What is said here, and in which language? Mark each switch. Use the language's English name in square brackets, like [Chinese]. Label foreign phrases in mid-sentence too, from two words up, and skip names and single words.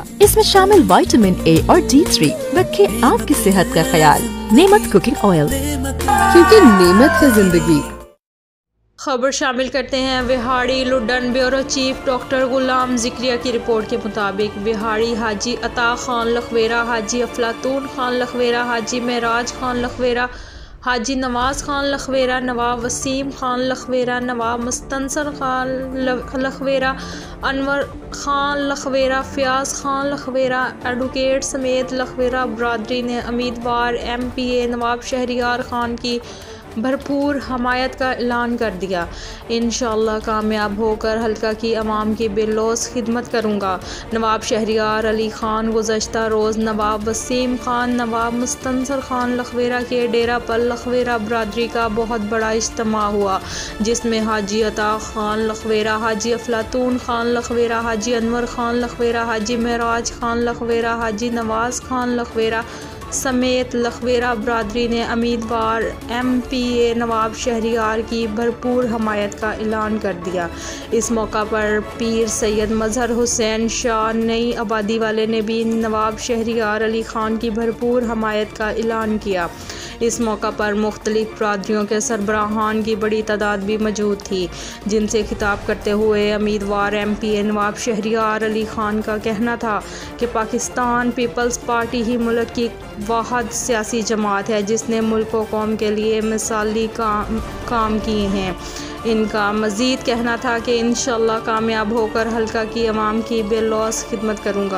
[Urdu] اس میں شامل وٹامن اے اور D3 رکھے آپ کی صحت کا خیال. नेमत [English] cooking oil, [Urdu] کیونکہ نعمت ہے زندگی. خبر شامل کرتے ہیں وہاڑی لڈن بیورو چیف ڈاکٹر غلام زکریا کی رپورٹ کے مطابق وہاڑی حاجی عطا خان لکھویرا، حاجی افلاطون خان لکھویرا، حاجی مہراج خان لکھویرا، حاجی نواز خان لکھویرا، نواب وسیم خان لکھویرا، نواب مستنصر خان لکھویرا، انور خان لکھویرا، فیاض خان لکھویرا ایڈووکیٹ سمیت لکھویرا برادری نے امیدوار MPA نواب شہریار خان کی بھرپور حمایت کا اعلان کر دیا. ان شاء اللہ کامیاب ہو کر حلقہ کی عوام کی بے لوث خدمت کروں گا. نواب شہریار علی خان گزشتہ روز نواب وسیم خان، نواب مستنصر خان لکھویرا کے ڈیرہ پر لکھویرا برادری کا بہت بڑا اجتماع ہوا، جس میں حاجی عطا خان لکھویرا، حاجی افلاطون خان لکھویرا، حاجی انور خان لکھویرا، حاجی مہراج خان لکھویرا، حاجی نواز خان لکھویرا سمیت لکھویرا برادری نے امیدوار MPA نواب شہریار کی بھرپور حمایت کا اعلان کر دیا. اس موقع پر پیر سید مظہر حسین شاہ نئی آبادی والے نے بھی نواب شہریار علی خان کی بھرپور حمایت کا اعلان کیا. اس موقع پر مختلف برادریوں کے سربراہان کی بڑی تعداد بھی موجود تھی، جن سے خطاب کرتے ہوئے امیدوار MPA نواب شہریار علی خان کا کہنا تھا کہ پاکستان پیپلز پارٹی ہی ملک کی واحد سیاسی جماعت ہے جس نے ملک و قوم کے لیے مثالی کام کیے ہیں. ان کا مزید کہنا تھا کہ ان شاء اللہ کامیاب ہو کر حلقہ کی عوام کی بے لوث خدمت کروں گا.